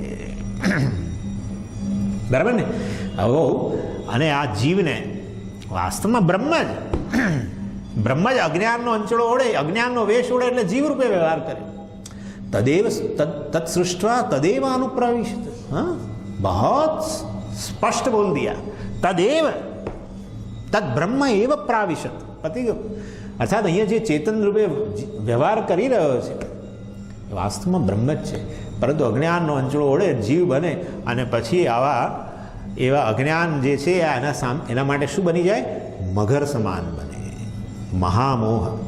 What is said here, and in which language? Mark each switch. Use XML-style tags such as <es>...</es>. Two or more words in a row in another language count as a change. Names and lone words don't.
<gu>બરાબર ને? આવો. અને આ જીવને વાસ્તવમાં બ્રહ્મ જ અજ્ઞાનનો અંચળો ઓળે, અજ્ઞાનનો વેશ ઓળે એટલે જીવ રૂપે વ્યવહાર કરે.</gu> <sa>તદેવ તત્સૃષ્ટવા તદેવ અનુપ્રવિષ્ટ.</sa> <gu>હા,</gu> <hi>बहुत स्पष्ट बोल दिया.</hi> <sa>तदेव तद ब्रह्म एव प्राविशत.</sa> <gu>પતી ગયો. अर्थात અહીંયા જે ચેતન રૂપે વ્યવહાર કરી રહ્યો છે એ વાસ્તવમાં બ્રહ્મ જ છે, પરંતુ અજ્ઞાનનો અંચળો ઓળે, જીવ બને અને પછી એવા અજ્ઞાન જે છે એના માટે શું બની જાય? મગર સમાન બને. મહામોહ.</gu>